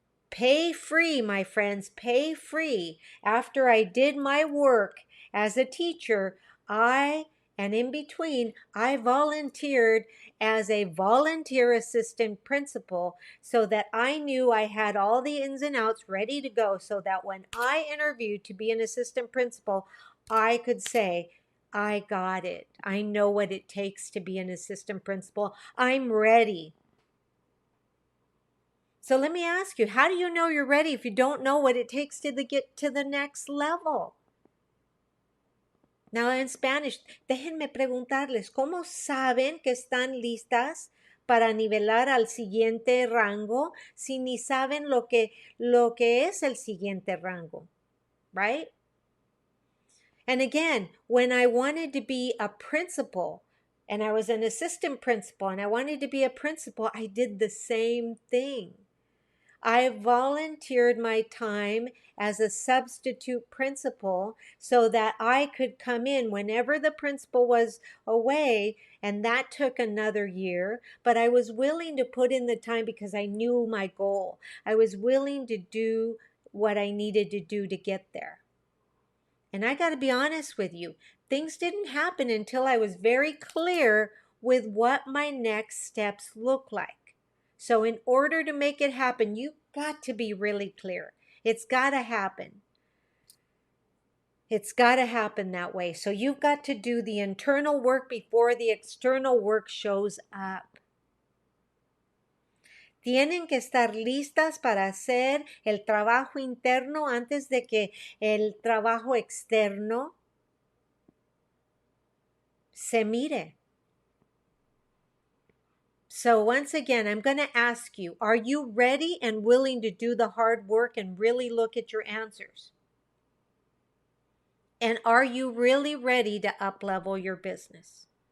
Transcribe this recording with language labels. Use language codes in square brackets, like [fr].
[en] Pay free, my friends, pay free. After I did my work as a teacher, and in between, I volunteered as a volunteer assistant principal so that I knew I had all the ins and outs ready to go so that when I interviewed to be an assistant principal, I could say, I got it. I know what it takes to be an assistant principal. I'm ready. So let me ask you, how do you know you're ready if you don't know what it takes to get to the next level? Now in Spanish, [es] déjenme preguntarles, ¿cómo saben que están listas para nivelar al siguiente rango si ni saben lo que es el siguiente rango? [en] Right? And again, when I wanted to be a principal, and I was an assistant principal, and I wanted to be a principal, I did the same thing. I volunteered my time as a substitute principal so that I could come in whenever the principal was away, and that took another year. But I was willing to put in the time because I knew my goal. I was willing to do what I needed to do to get there. And I got to be honest with you, things didn't happen until I was very clear with what my next steps look like. So, in order to make it happen, you've got to be really clear. It's got to happen. It's got to happen that way. So, you've got to do the internal work before the external work shows up. [es] Tienen que estar listas para hacer el trabajo interno antes de que el trabajo externo se mire. [en] So once again, I'm going to ask you, are you ready and willing to do the hard work and really look at your answers? And are you really ready to up-level your business?